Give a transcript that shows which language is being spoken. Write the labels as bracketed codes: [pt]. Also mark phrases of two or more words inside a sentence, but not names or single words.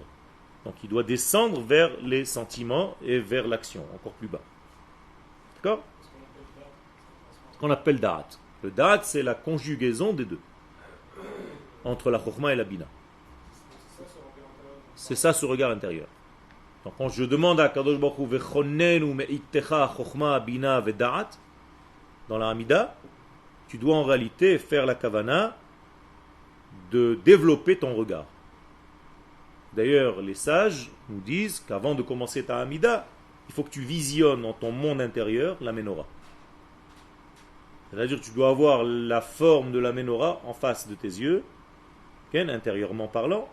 [fr] Donc il doit descendre vers les sentiments et vers l'action, encore plus bas. D'accord? Ce qu'on appelle da'at. Le da'at c'est la conjugaison des deux, entre la chokhma et la bina. C'est ça ce regard intérieur. Donc quand je demande à [he] קדוש ברוך הוא וחננו מאתך חכמה בינה ודעת [fr] dans la Hamida, tu dois en réalité faire la kavana de développer ton regard. D'ailleurs, les sages nous disent qu'avant de commencer ta Hamida, il faut que tu visionnes dans ton monde intérieur la menorah. C'est-à-dire que tu dois avoir la forme de la menorah en face de tes yeux, intérieurement parlant.